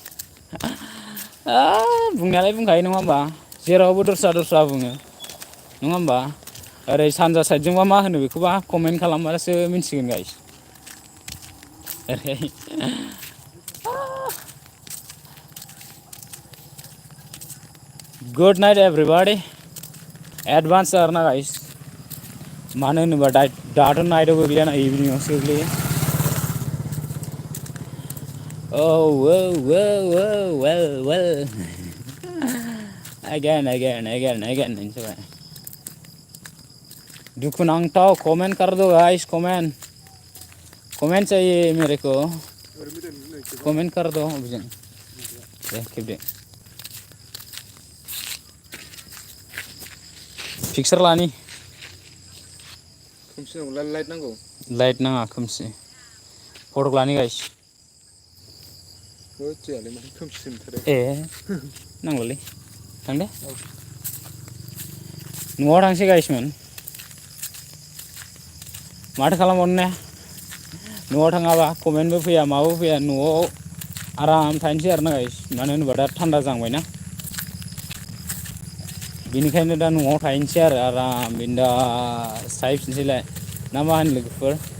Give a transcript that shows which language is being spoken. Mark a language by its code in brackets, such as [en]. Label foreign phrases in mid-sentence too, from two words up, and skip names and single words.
[brx] बुंनायालाय बुंखायो नङा होमबा जेरावबो दस्रा बुङो नङा होमबा ओरै सानजा साइडजोंबा मा होनो बेखौबा कमेन्ट खालामबासो मिन्थिगोन गाइस ओरै [en] good night everybody [brx] एडभान्स आरोना गाइस मानो होनोबा दाथ' नाइटआव गोग्लैयाना इभिनिंआवसो गोग्लैयो [en] well again [brx] जाबाय दुखुनांथाव [hi] कमेंट कर दो गाइस कमेंट चाहिए मेरे को कमेंट कर दो [brx] अभिजन दे खेबदो पिक्सार लानि खोमसि नांगौ लाइट नांगौ लाइट नाङा खोमसि फटक लानि गाइस नांगौलै थां दे न'आव थांसै गाइसमोन माथो खालामबावनो ने न'आव थाङाबा कमेन्टबो फैया माबो फैया न'आव आराम थानोसै आरोना गाइस मानो होनोबा दा थान्दा जांबायना बेनिखायनो दा न'आव थाहैनोसै आरो आराम बिन्दास थाहैफिनसैलाय ना मा होनो लोगोफोर